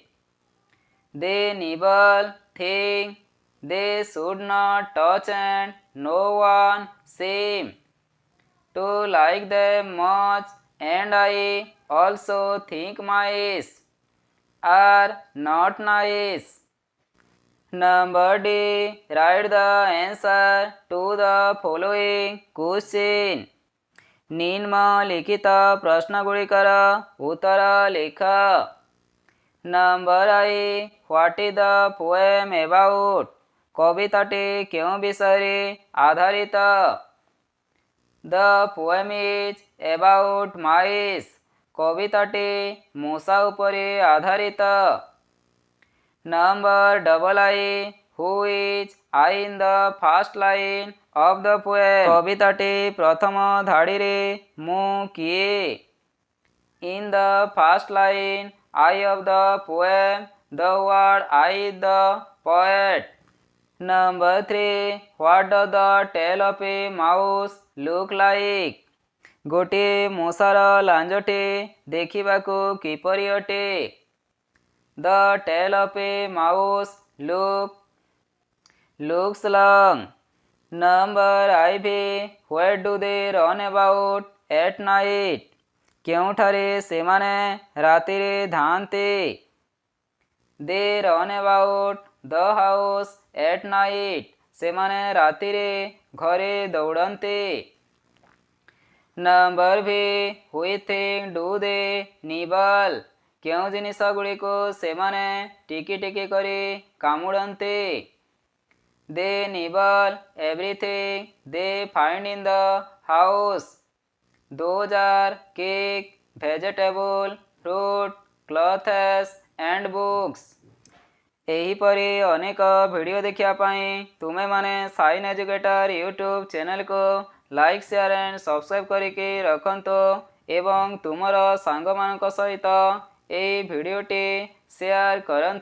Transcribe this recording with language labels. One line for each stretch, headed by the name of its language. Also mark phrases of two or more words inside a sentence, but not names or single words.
English: They nibble things they should not touch, and no one seems to like them much. And I also think mice are not nice. Number D. Write the answer to the following question.
Odia: ନିମ୍ନଲିଖିତ ପ୍ରଶ୍ନ ଗୁଡ଼ିକର ଉତ୍ତର ଲେଖ।
English: Number I. What is the poem about?
Odia: କବିତାଟି କେଉଁ ବିଷୟରେ ଆଧାରିତ?
English: The poem is about mice.
Odia: କବିତାଟି ମୂଷା ଉପରେ ଆଧାରିତ।
English: Number I. Who is I in the first line of the poem?
Odia: କବିତାଟି ପ୍ରଥମ ଧାଡ଼ିରେ ମୁଁ କିଏ?
English: In the first line I of the poem, the word I is the poet. Number 3. What does the tail of a mouse look like?
Odia: ଗୋଟିଏ ମୂଷାର ଲାଞ୍ଜଟି ଦେଖିବାକୁ କିପରି ଅଟେ?
English: The tail of a mouse looks long. Number 5. Where do they run about at night?
Odia: କେଉଁଠାରେ ସେମାନେ ରାତିରେ ଧାଆନ୍ତି?
English: They run about the house at night.
Odia: ସେମାନେ ରାତିରେ ଘରେ ଦୌଡ଼ନ୍ତି।
English: Number 6. Which thing do they nibble?
Odia: କେଉଁ ଜିନିଷ ଗୁଡ଼ିକୁ ସେମାନେ ଟିକି ଟିକି କରି କାମୁଡ଼ନ୍ତି?
English: They nibble everything they find in the house. Those are cake, vegetable, fruit, clothes and books.
Odia: ଏହିପରି ଅନେକ ଭିଡ଼ିଓ ଦେଖିବା ପାଇଁ ତୁମେମାନେ ସାଇନ୍ ଏଜୁକେଟର ୟୁଟ୍ୟୁବ୍ ଚ୍ୟାନେଲକୁ
English: like share and subscribe
Odia: କରିକି ରଖନ୍ତୁ ଏବଂ ତୁମର ସାଙ୍ଗମାନଙ୍କ ସହିତ ଏହି ଭିଡ଼ିଓଟି ସେୟାର କରନ୍ତୁ।